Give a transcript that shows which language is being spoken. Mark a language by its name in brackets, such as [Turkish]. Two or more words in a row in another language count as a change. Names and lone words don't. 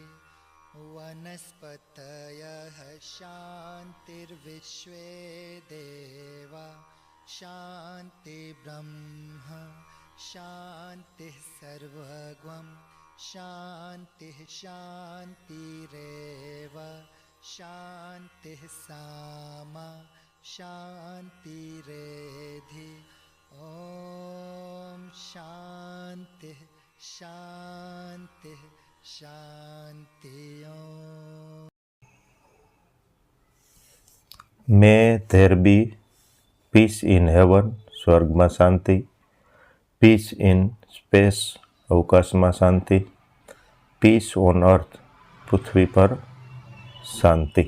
[Sanskrit] वनस्पतयः शान्तिर्विश्वे देवा शान्तिर्ब्रह्म शान्तिः सर्वगं शान्तिः शान्तिरेव शान्तिः सामा शान्तिरेधि. ॐ शान्तिः शान्तिः शान्ति. [English] May there be peace in heaven, [Gujarati] સ્વર્ગમાં શાંતિ. [English] Peace in space, [Gujarati] અવકાશમાં શાંતિ. [English] Peace on earth, [Gujarati] પૃથ્વી પર શાંતિ.